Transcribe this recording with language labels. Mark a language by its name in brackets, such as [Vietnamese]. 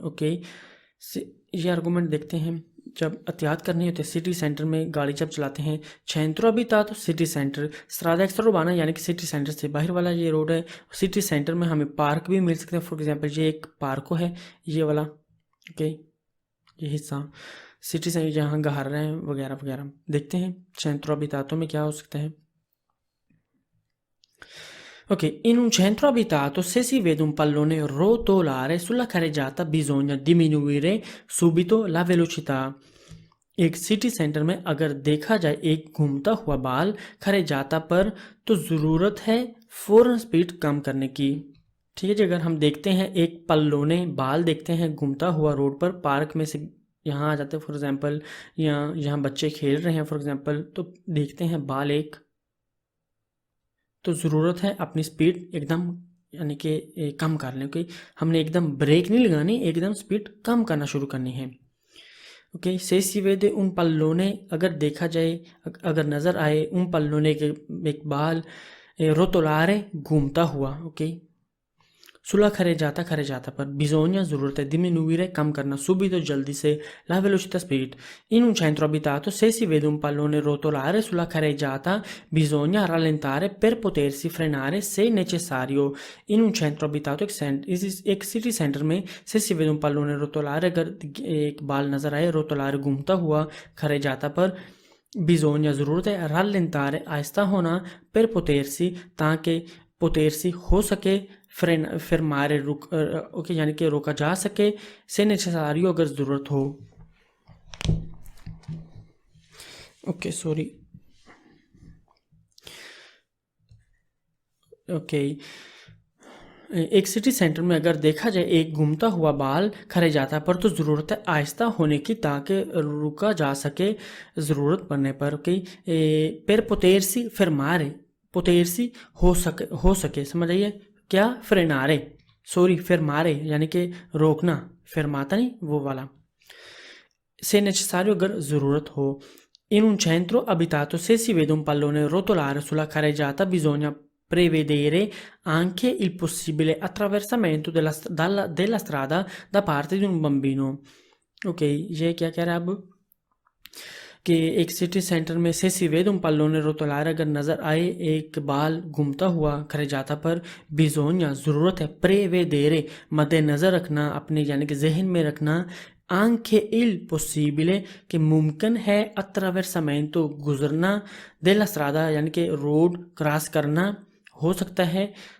[Hindi] Okay, ये argument देखते हैं। जब एहतियात करनी होती है सिटी सेंटर में गाड़ी जब चलाते हैं, [Italian] centro abitato [Hindi] city centre, [Italian] strada extraurbana [Hindi] यानी कि सिटी सेंटर से बाहर वाला ये रोड है। सिटी सेंटर में हमें पार्क भी मिल सकते हैं। फॉर एग्जांपल ये एक पार्क है, ये वाला, ओके, ये हिस्सा सिटी से जहाँ घर रहे हैं वगैरह वगैरह। देखते हैं centro abitato में क्या हो सकता है। [Italian] Ok, in un centro abitato se si vede un pallone rotolare sulla carreggiata bisogna diminuire subito la velocità। [Hindi] एक सिटी सेंटर में अगर देखा जाए एक घूमता हुआ बाल खरेजाता पर, तो ज़रूरत है फ़ौरन स्पीड कम करने की। ठीक है जी, अगर हम देखते हैं एक पल्लोने बाल देखते हैं घूमता हुआ रोड पर, पार्क में से यहाँ आ जाते हैं फॉर एग्जांपल, यहाँ बच्चे खेल रहे हैं फॉर एग्जांपल, तो देखते हैं बाल एक, तो ज़रूरत है अपनी स्पीड एकदम यानी कि कम कर लें। क्योंकि हमने एकदम ब्रेक नहीं लगानी, एकदम स्पीड कम करना शुरू करनी है। ओके, से [Italian] si vede un pallone [Hindi] अगर देखा जाए, अगर नज़र आए [Italian] un pallone [Hindi] के एक बाल [Italian] rotolare [Hindi] घूमता हुआ, ओके, सुलह खरे जाता पर, [Italian] bisogna [Hindi] ज़रूरत है, [Italian] diminuire [Hindi] कम करना, [Italian] subito [Hindi] जल्दी से, [Italian] la velocità [Hindi] speed। [Italian] in un centro abitato se si vede un pallone rotolare sulla carreggiata bisogna rallentare per potersi frenare se necessario। in un centro abitato [Hindi] एक सिटी सेंटर में से [Italian] si vede un pallone rotolare [Hindi] अगर एक बाल नज़र आए [Italian] rotolare [Hindi] घूमता हुआ खरे जाता पर, [Italian] bisogna [Hindi] ज़रूरत है, [Italian] rallentare [Hindi] आहिस्ता होना, [Italian] per potersi [Hindi] ताकि [Italian] potersi [Hindi] हो सके, फिर मारे रुक ओके यानी कि रोका जा सके, से नेसेसारियो अगर ज़रूरत हो। ओके सॉरी, ओके, एक सिटी सेंटर में अगर देखा जाए एक घूमता हुआ बाल खरे जाता पर, तो ज़रूरत है आहिस्ता होने की ताकि रुका जा सके ज़रूरत पड़ने पर। ओके, पर पोतेरसी फिर मारे, पोतेरसी हो सके समझ आइए क्या, फ्रेनारे सॉरी फिर मारे यानी कि रोकना, फिर माता नहीं वो वाला, से [Italian] necessario [Hindi] अगर ज़रूरत हो। [Italian] in un centro abitato se si vede un pallone rotolare sulla carreggiata bisogna prevedere anche il possibile attraversamento della strada da parte di un bambino। [Hindi] ok, ये क्या कह रहा है अब कि एक सिटी सेंटर में से [Italian] si vede un pallone rotolare [Hindi] अगर नज़र आए एक बाल घूमता हुआ खरे जाता पर, [Italian] bisogna [Hindi] ज़रूरत है, [Italian] prevedere [Hindi] मद्देनज़र रखना, अपने यानी कि जहन में रखना, [Italian] anche il possibile [Hindi] कि मुमकिन है, [Italian] attraversamento [Hindi] गुजरना, [Italian] della strada [Hindi] यानी कि रोड क्रॉस करना हो सकता है,